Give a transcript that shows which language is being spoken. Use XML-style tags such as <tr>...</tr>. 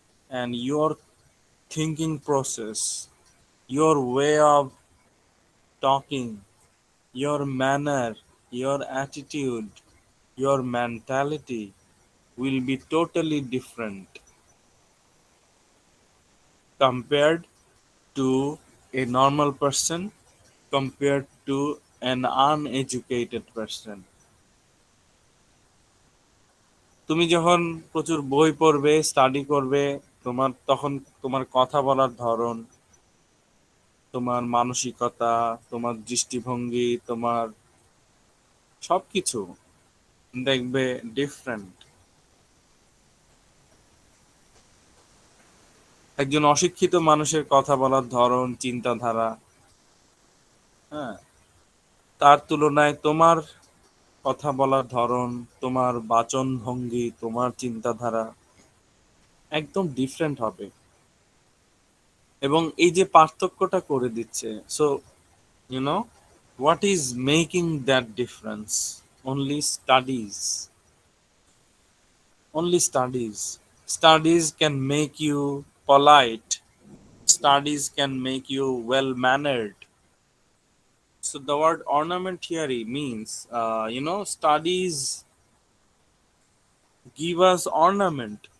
<en>and your thinking process, your way of talking, your manner, your attitude, your mentality will be totally different compared to a normal person, compared to an uneducated person.</en> <bn>তুমি যখন প্রচুর বই পড়বে, study করবে, তখন তোমার কথা বলার ধরন, তোমার মানসিকতা, তোমার দৃষ্টিভঙ্গি, তোমার সবকিছু দেখবে ডিফারেন্ট। একজন অশিক্ষিত মানুষের কথা বলার ধরন, চিন্তাধারা, হ্যাঁ, তার তুলনায় তোমার কথা বলার ধরন, তোমার বাচন ভঙ্গি, তোমার চিন্তাধারা একদম ডিফারেন্ট হবে। এবং এই যে পার্থক্যটা করে দিচ্ছে,</bn> <en>So you know what is making that difference? only studies only studies. Studies can make you polite, studies can make you well mannered. So the word ornament here means, studies give us ornament.</en>